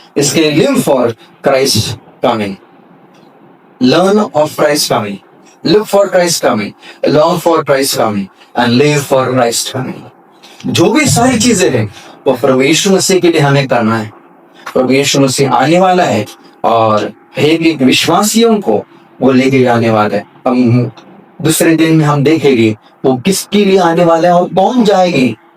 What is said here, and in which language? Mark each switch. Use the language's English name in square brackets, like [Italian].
[English] इसके लिए live for Christ coming, learn of Christ coming, Look for Christ coming, long for Christ coming, and live for Christ coming. [Hindi] जो भी सारी चीजें हैं वो प्रभु यीशु मसीह के लिए हमें करना है। प्रभु यीशु मसीह आने वाला है और एक विश्वासियों को वो लेके जाने वाला है। हम दूसरे दिन में हम देखेंगे वो किसके लिए आने वाला है और कौन जाएगी।